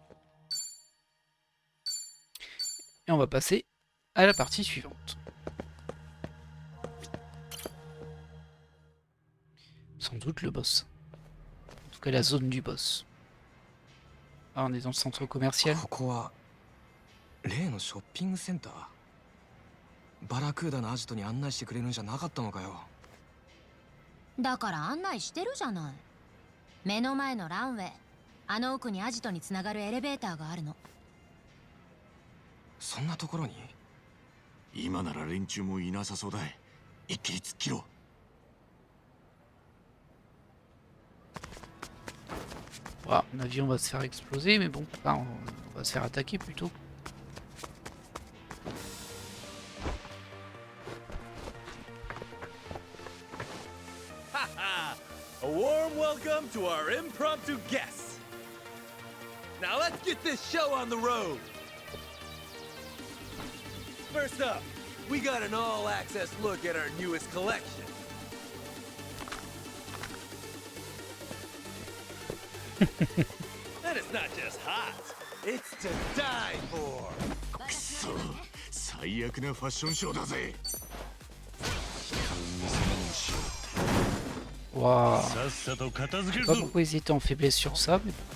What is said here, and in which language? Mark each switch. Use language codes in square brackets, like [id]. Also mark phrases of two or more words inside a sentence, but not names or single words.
[fr] Et on va passer à la partie suivante. Sans doute le boss. En tout cas la zone du boss. Ah, on est dans le centre commercial. [ja] ここは例のショッピングセンター。バラクーダのアジトに案内してくれるんじゃなかったのかよ。だから案内してるじゃない。目の前のランウェイ、あの奥にアジトにつながるエレベーターがあるの。そんなところに？今なら連中もいなさそうだ。一気に突っ切ろう。 [fr] Voilà, un avion va se faire exploser, mais bon, enfin, on va se faire attaquer plutôt. [en] A warm welcome to our impromptu guests. Now let's get this show on the road. First up, we got an all-access look at our newest collection. And it's not just hot, it's to die for. [ja] くそ、最悪なファッションショーだぜ。 Waouh. さっさと片付け [fr] Je [ja] る [fr] sais pas [ja] ぞ。 [fr] pourquoi ils étaient en faiblesse sur ça, mais